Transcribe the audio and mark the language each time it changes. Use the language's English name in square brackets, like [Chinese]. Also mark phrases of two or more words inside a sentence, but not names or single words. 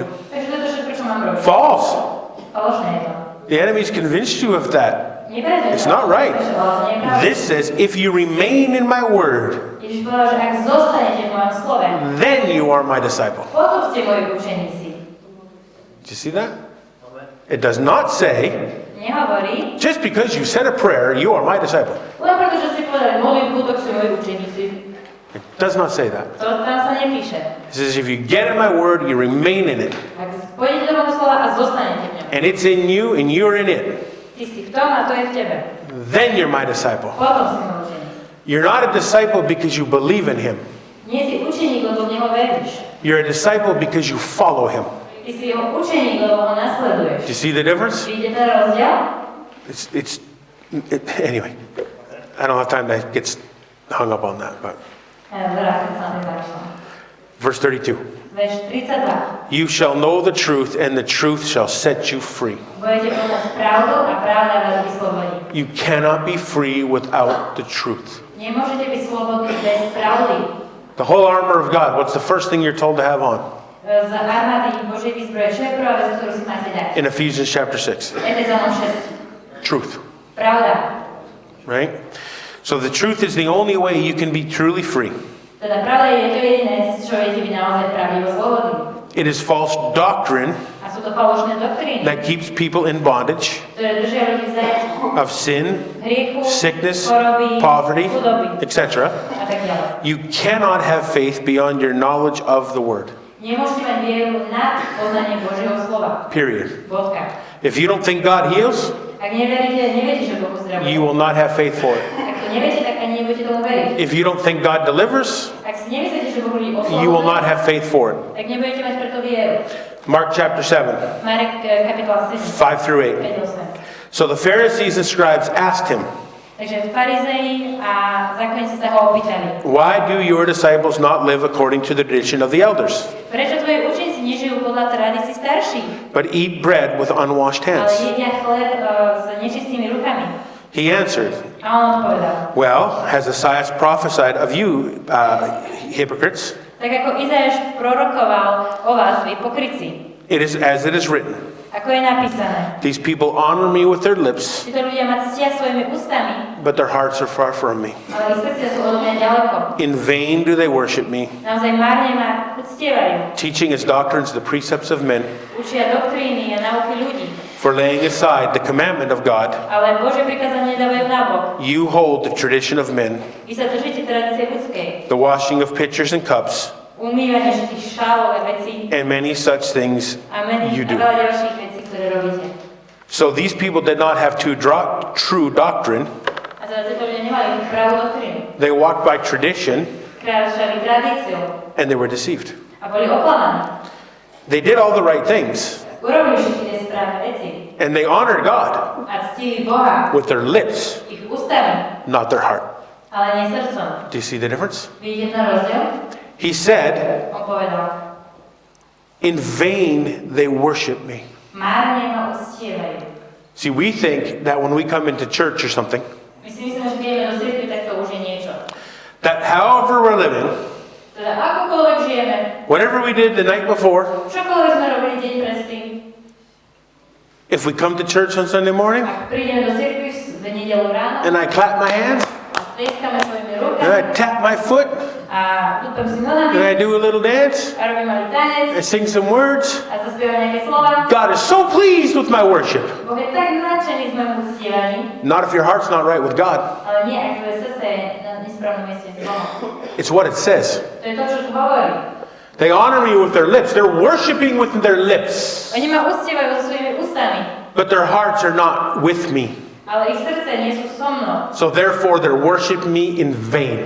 [Slovak] takže to je to všetko, čo mám robiť. [English] False. [Slovak] Falošné je to. [English] The enemy's convinced you of that. It's It's not right. This says, if you remain in my word, [Slovak] Ježiš povedal, že ak zostanete v mojom slove, [English] then you are my disciple. [Slovak] potom ste moji učeníci. [English] Do you see that? It does not say, [Slovak] Nehovorí, [English] just because you said a prayer, you are my disciple. [Slovak] len preto, že ste povedali modlitbu, tak ste moji učeníci. [English] It does not say that. [Slovak] To tam sa nepíše. [English] It says, if you get in my word, you remain in it. [Slovak] Ak pôjdete do môjho slova a zostanete v ňom. [English] And it's in you, and you're in it. [Slovak] Ty si v tom a to je v tebe. [English] Then you're my disciple. [Slovak] Potom si môj učeník. [English] You're not a disciple because you believe in him. [Slovak] Nie si učeník, lebo v neho veríš. [English] You're a disciple because you follow him. [Slovak] Ty si jeho učeník, lebo ho nasleduješ. [English] Do you see the difference? [Slovak] Vidíte ten rozdiel? [English] Anyway, I don't have time to get hung up on that, but [Slovak] Vrátim sa na ten [English] verse 32. [Slovak] Verš 32. [English] You shall know the truth, and the truth shall set you free. [Slovak] Budete poznať pravdu a pravda vás vyslobodí. [English] You cannot be free without the truth. [Slovak] Nemôžete byť slobodní bez pravdy. [English] The whole armor of God, what's the first thing you're told to have on? [Slovak] Z armády Božej výzbroje, čo je prvá vec, ktorú si máte dať? [English] In Ephesians chapter 6. [Slovak] Efezanom 6. [English] Truth, [Slovak] Pravda. [English] right? So the truth is the only way you can be truly free. [Slovak] Teda pravda je to jediné, čo viete byť naozaj pravdivo slobodný. [English] It is false doctrine [Slovak] A sú to falošné doktríny, [English] that keeps people in bondage [Slovak] ktoré držia ľudí v zajatí [English] of sin, [Slovak] hriechu, [English] sickness, [Slovak] choroby, [English] poverty, [Slovak] chudoby [English] etc. [Slovak] a tak ďalej. [English] You cannot have faith beyond your knowledge of the word. [Slovak] Nemôžete mať vieru nad poznanie Božieho slova. [English] Period. [Slovak] Bodka. [English] If you don't think God heals, [Slovak] Ak neviete, že Boh uzdravuje. [English] you will not have faith for it. [Slovak] Ak to neviete, tak ani nebudete tomu veriť. [English] If you don't think God delivers, [Slovak] Ak si nemyslíte, že Boh ľudí [English] you will [Slovak] oslobodí, [English] not have faith for it. [Slovak] tak nebudete mať preto vieru. [English] Mark chapter 7, [Slovak] Marek kapitola 7, [English] 5 through 8. [Slovak] 5-8. [English] So the Pharisees and scribes asked him, [Slovak] Takže farizei a zákonníci sa ho opýtali. [English] why do your disciples not live according to the tradition of the elders, [Slovak] Prečo tvoji učeníci nežijú podľa tradícií starších, [English] but eat bread with unwashed [Slovak] ale [English] hands? [Slovak] jedia chleb s nečistými rukami? [English] He answered, [Slovak] A on odpovedal. [English] well, has Isaiah prophesied of you, hypocrites? [Slovak] Tak ako Izajáš prorokoval o vás, vy pokrytci. [English] It is as it is written. [Slovak] Ako je napísané. [English] These people honor me with their lips, [Slovak] Títo ľudia ma ctia svojimi ústami, [English] but their hearts are far from me. [Slovak] ale ich srdcia sú odo mňa ďaleko. [English] In vain do they worship me, [Slovak] Naozaj márne ma uctievajú. [English] teaching as doctrines the precepts of men, [Slovak] Učia doktríny a nauky ľudí, [English] for laying aside the commandment of God. [Slovak] ale Božie prikázanie dávajú nabok. [English] You hold the tradition of men, [Slovak] Vy sa držíte tradície ľudskej. [English] the washing of pitchers and cups, [Slovak] Umývanie všetkých šálov a vecí [English] and many such things [Slovak] a [English] you do. [Slovak] veľa ďalších vecí, ktoré robíte. [English] So these people did not have true doctrine. [Slovak] A teda títo ľudia nemali pravú doktrínu. [English] They walked by tradition, [Slovak] Kráčali tradíciou [English] and they were deceived. [Slovak] a boli oklamaní. [English] They did all the right things, [Slovak] Urobili všetky tie správne veci [English] and they honored God [Slovak] a ctili Boha [English] with their lips, [Slovak] ich ústami, [English] not their heart. [Slovak] ale nie srdcom. [English] Do you see the difference? [Slovak] Vidíte ten rozdiel? [English] He said, [Slovak] On povedal, [English] in vain they worship me. [Slovak] márne ma uctievajú. [English] See, we think that when we come into church or something, [Slovak] My si myslíme, že keď ideme do cirkvi, tak to už je niečo. [English] that however we're living, [Slovak] Teda akokoľvek žijeme, [English] whatever we did the night before, [Slovak] čokoľvek sme robili deň predtým, [English] if we come to church on Sunday morning, [Slovak] ak prídeme do cirkvi v nedeľu ráno. [English] And I clap my hands. [Slovak] A tlieskame svojimi rukami. [English] And I tap my foot. [Slovak] A dúpem si nogami. [English] And I do a little dance. [Slovak] A robím malý tanec. [English] I sing some words. [Slovak] A zaspievam nejaké slova. [English] God is so pleased with my worship. [Slovak] Boh je tak nadšený z môjho uctievaní. [English] Not if your heart's not right with God. [Slovak] Ale nie, ak tvoje srdce je na nesprávnom mieste s Bohom. [English] It's what it says. [Slovak] To je to, čo tu hovorí. [English] They honor me with their lips. They're worshiping with their lips. [Slovak] Oni ma uctievajú so svojimi ústami. [English] But their hearts are not with me. [Slovak] Ale ich srdce nie sú so mnou. [English] So therefore they're worshiping me in vain.